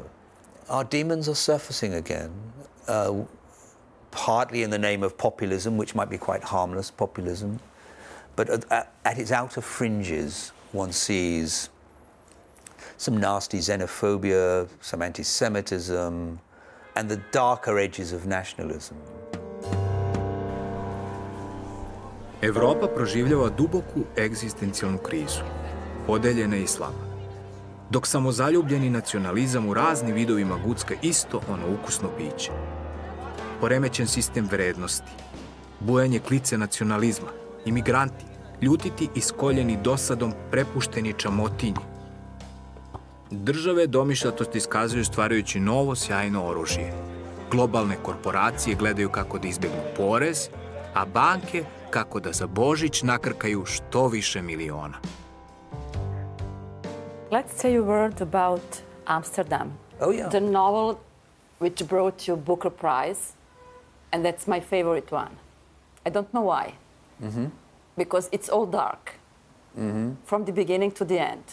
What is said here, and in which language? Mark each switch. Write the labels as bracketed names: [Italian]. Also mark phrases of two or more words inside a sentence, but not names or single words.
[English] Our demons are surfacing again, partly in the name of populism, which might be quite harmless populism, but at its outer fringes, one sees some nasty xenophobia, some anti-Semitism, and the darker edges of nationalism. [Serbian] Evropa proživljava duboku egzistencijalnu krizu. Podeljena je i slaba. Dok samozaljubljeni nacionalizam u raznim vidovima gucka isto ono ukusno piće. Poremećen sistem vrednosti, bujanje klice nacionalizma, imigranti, ljutiti iskoljeni dosadom prepušteni čamotinji. Države domišljatost iskazuju stvarajući novo sjajno oružje. Globalne korporacije gledaju kako da izbjegnu porez, a banke kako da za Božić nakrkaju što više miliona. [English] Let's say a word about Amsterdam. Oh, yeah. The novel which brought you Booker Prize, and that's my favorite one. I don't know why. Because it's all dark, from the beginning to the end.